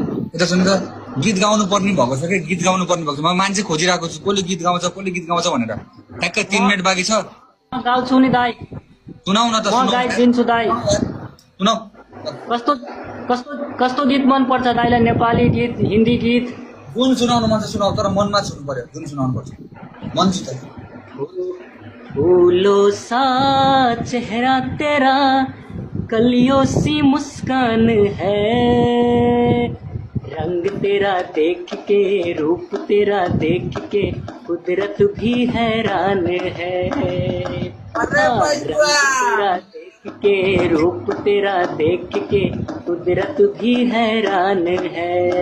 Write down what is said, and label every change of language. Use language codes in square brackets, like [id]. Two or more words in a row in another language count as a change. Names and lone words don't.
[ne] यता सुन त गीत गाउनु पर्ने भएको छ कि गीत गाउनु पर्ने भएको छ म मान्छे खोजिरहेको छु कसले गीत गाउँछ भनेर ठ्याक्कै 3 मिनेट बाँकी छ गाउँछु नि दाइ सुनाउ न त म गाइदिन्छु दाइ सुनाउ कस्तो कस्तो कस्तो गीत मन पर्छ दाइलाई नेपाली गीत हिन्दी गीत जुन सुनाउनु मन छ सुनाउ तर मनमा छुनु पर्यो जुन सुनाउनु पर्छ मन छ [hi] फूलों सा चेहरा तेरा कलियों सी मुस्कान है रंग तेरा देख के रूप तेरा देख के कुदरत भी हैरान है रंग तेरा देख के रूप तेरा देख के कुदरत भी हैरान है